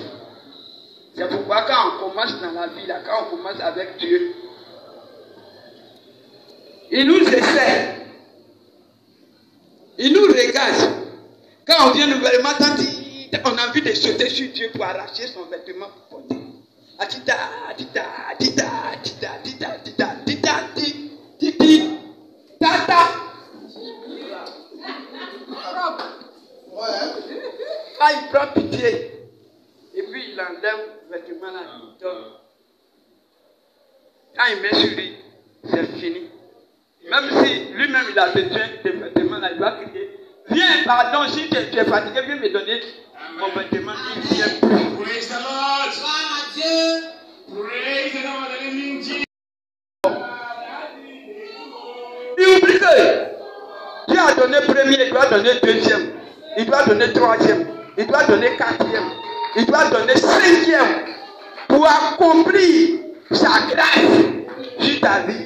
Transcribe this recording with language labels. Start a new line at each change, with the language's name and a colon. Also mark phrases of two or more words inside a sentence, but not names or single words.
French: C'est pourquoi quand on commence dans la vie là, quand on commence avec Dieu, il nous essaie. Il nous regarde. Quand on vient nouvellement, on a envie de sauter sur Dieu pour arracher son vêtement pour porter. Atita, atita, atita, atita, atita, atita, atita, titi, tata. Quand il prend pitié, et puis il enlève le vêtement là, il donne. Quand il met sur lui, c'est fini. Même si lui-même il a besoin de vêtements là, il va crier. Viens, pardon, si tu es fatigué, viens me donner mon vêtement. Il vient.
English: Praise the Lord.
French: Gloire à Dieu.
English: Praise the Lord, the living Jesus.
French: Il oublie que Dieu a donné premier, il doit donner deuxième, il doit donner troisième, il doit donner quatrième, il doit donner cinquième pour accomplir sa grâce sur ta vie.